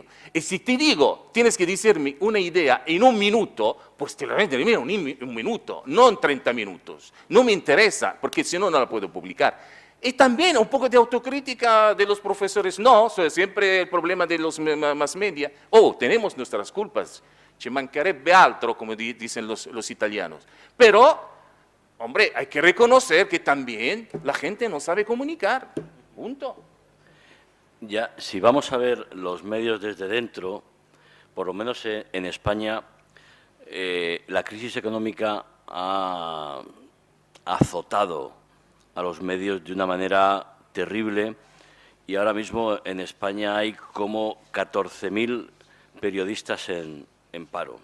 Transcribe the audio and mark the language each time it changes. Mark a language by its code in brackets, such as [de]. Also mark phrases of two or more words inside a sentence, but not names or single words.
[es] Y si te digo, tienes que decirme una idea en un minuto, pues te la voy a decir en un minuto, no en 30 minutos. No me interesa, porque si no, no la puedo publicar. Y también un poco de autocrítica de los profesores. No, es siempre el problema de los [en] mass media. [es] Tenemos nuestras culpas. [it] Ci mancherebbe altro, [es] como dicen los italianos. Pero, hombre, hay que reconocer que también la gente no sabe comunicar. Punto. Ya, si vamos a ver los medios desde dentro, por lo menos en España, la crisis económica ha azotado a los medios de una manera terrible y ahora mismo en España hay como 14.000 periodistas en paro.